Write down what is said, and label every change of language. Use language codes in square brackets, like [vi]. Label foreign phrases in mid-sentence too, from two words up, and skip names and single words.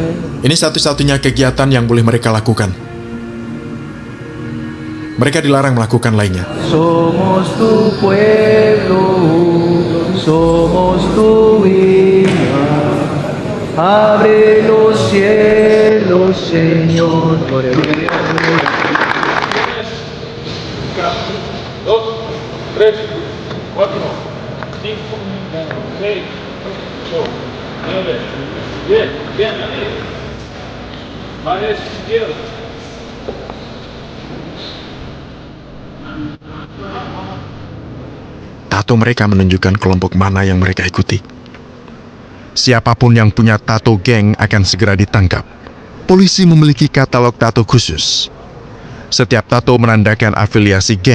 [id] Ini satu-satunya kegiatan yang boleh mereka lakukan. Mereka dilarang melakukan lainnya. [es] Somos tu pueblo, somos tu hija, abre los cielos, Señor. Dos, tres, cuatro, cinco, seis, ocho, nueve, 10. Bien, más izquierda. [id] Tato mereka menunjukkan kelompok mana yang mereka ikuti. Siapapun yang punya tato geng akan segera ditangkap. Polisi memiliki katalog tato khusus. Setiap tato menandakan afiliasi geng.